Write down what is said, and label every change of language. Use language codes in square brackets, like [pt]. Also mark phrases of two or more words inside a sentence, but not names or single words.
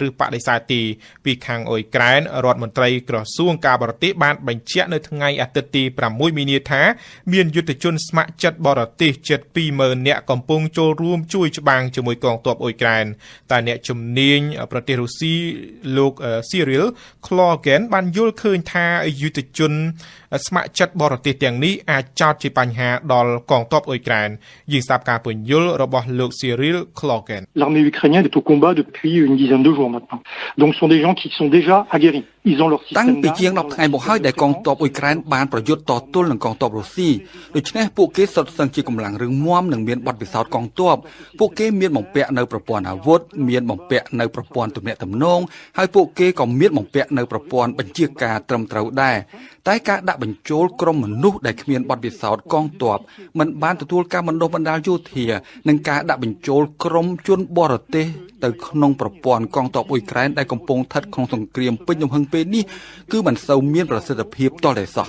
[km] ឬបដិសេធទេពីខាងអ៊ុយក្រែនរដ្ឋមន្ត្រីក្រសួងការបរទេសបានបញ្ជាក់នៅថ្ងៃអាទិត្យទី6មីនាថាមានយុទ្ធជនស្ម័គ្រចិត្តបរទេសជិត 20,000 នាក់កំពុងចូលរួមជួយច្បាំងជាមួយកងទ័ពអ៊ុយក្រែនតែអ្នកជំនាញប្រទេសរុស្ស៊ីលោក Cyril Klogen បានយល់ឃើញថាយុទ្ធជនស្ម័គ្រចិត្តបរទេសទាំងនេះអាចចោទជាបញ្ហាដល់កងទ័ពអ៊ុយក្រែនយើងស្ដាប់ការពន្យល់របស់លោក Cyril Klogen. [fr] L'armée ukrainienne est au combat depuis une dizaine de jours maintenant. Donc ce sont des gens qui sont déjà aguerris. Ils ont leur système. [km] តាំងពីជាង10ថ្ងៃមកហើយដែលកងទ័ពអ៊ុយក្រែនបានប្រយុទ្ធតទល់នឹងកងទ័ពរុស្ស៊ីដូច្នេះពួកគេសុទ្ធសឹងជាកម្លាំងរឹងមាំនិងមាន បទពិសោធន៍កងទ័ពពួកគេមានបំពាក់នៅប្រព័ន្ធអាវុធមានបំពាក់នៅប្រព័ន្ធទំនាក់ទំនងហើយពួកគេក៏មានបំពាក់នៅប្រព័ន្ធបញ្ជាការត្រឹមត្រូវដែរតែការដាក់បញ្ចូលក្រុមមនុស្សដែលគ្មានបទពិសោធន៍កងទ័ពមិនបានទទួលការបណ្ដុះបណ្ដាលយោធានិងការដាក់បញ្ចូលក្រុមជនបរទេសទៅក្នុងប្រព័ន្ធកងទ័ពអ៊ុយក្រែនដែលកំពុងស្ថិតក្នុងសង្គ្រាមពេញទំហឹងពេលនេះគឺមិនសូវមានប្រសិទ្ធភាពតតែសោះ